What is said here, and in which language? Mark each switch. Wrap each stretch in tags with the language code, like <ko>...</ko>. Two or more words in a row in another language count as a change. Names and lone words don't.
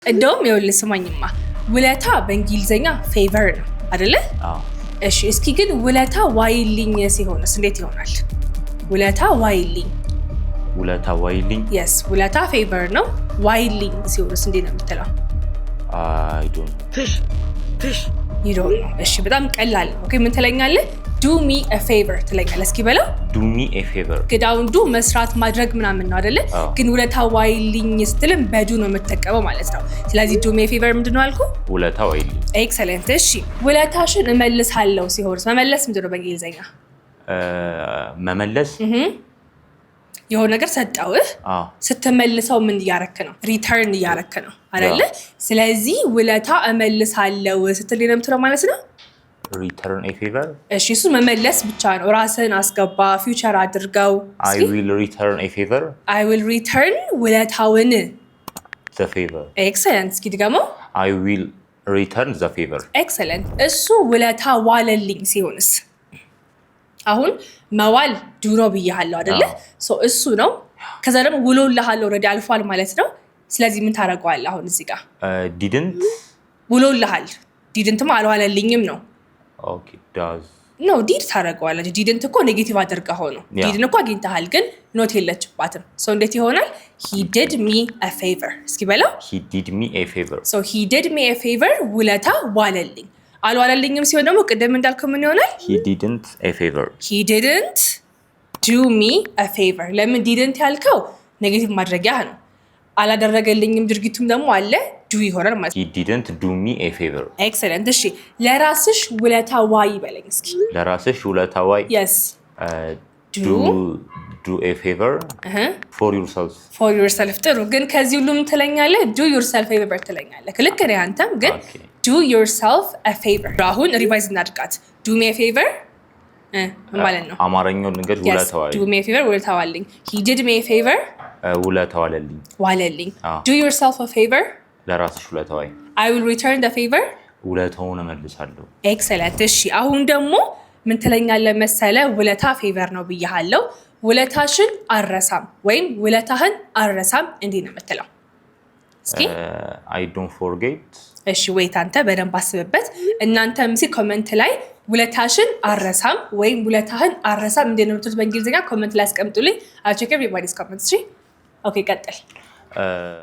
<am>እንደውም ይኸውልህ ስማኝማ ውለታ በእንግሊዘኛ ፌቨር ነው አይደለ? እሺ እስኪ ግን ውለታ ዋይልኝ ሲሆንስ እንዴት ይሆናል? ውለታ ዋይልኝ yes ውለታ ፌቨር ነው። ዋይልኝ ሲሆንስ እንዴት ነው የምትለው?</am> <en>I don't you don't know።</en> <am>እሺ በጣም ቀላል ነው። ኦኬ ምን ትለኛለህ?</am> <en>do me a favor ትለኛለህ።</en> <am>እስኪ በለው</am> <en>do me a favor</en> <am>ግዳውን ዱ መስራት ማድረግ ምናምን ነው አይደለ? ግን ውለታ ዋይልኝ ስትልም በዱ ነው የምትጠቀመው ማለት ነው። ስለዚህ</am> <en>do me a favor</en> <am>ምንድነው አልኩ? ውለታ ዋይልኝ። ኤክሰለንት። እሺ ውለታሽን እመልሳለሁ ሲሆንስ መመለስ ምንድነው በእንግሊዘኛ? መመለስ የሆነ ነገር ሰጠውህ ስትመልሰው ምን እያረክ ነው? ሪተርን እያረክ ነው አይደለ? ስለዚህ ውለታ እመልሳለሁ ስትል ነው የምትለው ማለት ነው።</am> <en>return a favor</en> <am>እሺ እሱ መመለስ ብቻ ነው። ራስህን አስገባ፣ ፊውቸር አድርገው።</am> <en>I will return a favor I will return ውለታውን the favor</en> <am>ኤክሰለንት። እስኪ ድገመው።</am> <en>I will return the favor</en> <am>ኤክሰለንት። እሱ ውለታ ዋለልኝ ሲሆንስ? አሁን መዋል ዱኖ ብያለሁ አይደለ? እሱ ነው። ከዛ ደግሞ ውሎልሃል ኦልሬዲ አልፏል ማለት ነው። ስለዚህ ምን ታደርገዋለህ አሁን እዚህ ጋር?</am> <en>didn't</en> <am>ውሎልሃል ዲድንትማ አልዋለልኝም ነው።</am> <en>ኦኬ does</en> <am>no ዲድ ታደርገዋለህ። ዲድንት እኮ ኔጌቲቭ አድርገኸው ነው። ዲድን እኮ አግኝተሃል ግን ኖት የለችባትም። እንዴት ይሆናል?</am> <en>he did me a favor</en> <am>እስኪ በለው።</am> <en>he did me a favor he did me a favor</en> <am>ውለታ ዋለልኝ። አልዋለልኝም ሲሆን ደግሞ ቅድም እንዳልከው ምን ይሆናል?</am> <en>he didn't a favor he didn't do me a favor።</en> <am>ለምን ዲድንት ያልከው ኔጌቲቭ ማድረጊያ ነው። አላደረገልኝም ድርጊቱም ደግሞ አለ ዱ ይሆናል ማለት ነው።</am> <en>he didn't do me a favor</en> <am>ኤክሰለንት። እሺ ለራስሽ ውለታ ዋይ በለኝ እስኪ። ለራስሽ ውለታ ዋይ</am> <en>yes do a favor for yourself</en> <am>ጥሩ። ግን ከዚህ ሁሉም ትለኛለህ</am> <en>do yourself a favor</en> <am>ትለኛለህ። ልክ ነህ አንተም ግን</am> <en>do yourself a favor</en> <am>አሁን ሪቫይዝ እናድርጋት።</am> <en>do me a favor</en> <am>ማለት ነው አማርኛው ነገር ውለታ ዋይ</am> <en>do me a favor</en> <am>ውለታ ዋለልኝ።</am> <en>he did me a favor</en> <am>ውለታ ዋለልኝ።</am> <en>do yourself a favor</en> <am>ለራስሽ ውለታ ዋይ</am> <en>I will return the favor</en> <am>ውለታውን እመልሳለሁ። ኤክሰለንት። እሺ አሁን ደግሞ ምን ትለኛለህ መሰለህ? ውለታ ፌቨር ነው ብያለሁ። ውለታሽን አረሳም ወይም ውለታህን አረሳም እንዴት ነው የምትለው? እስኪ</am> <en>I don't forget</en> <am>እሺ ወይት አንተ በደንብ አስብበት። እናንተም እስኪ ኮሜንት ላይ ውለታሽን አረሳም ወይም ውለታህን አረሳም እንዴት ነው የምትሉት በእንግሊዝኛ ኮሜንት ላይ አስቀምጡልኝ።</am> <en>I'll check everybody's comments።</en> <am>ኦኬ ቀጥል።</am>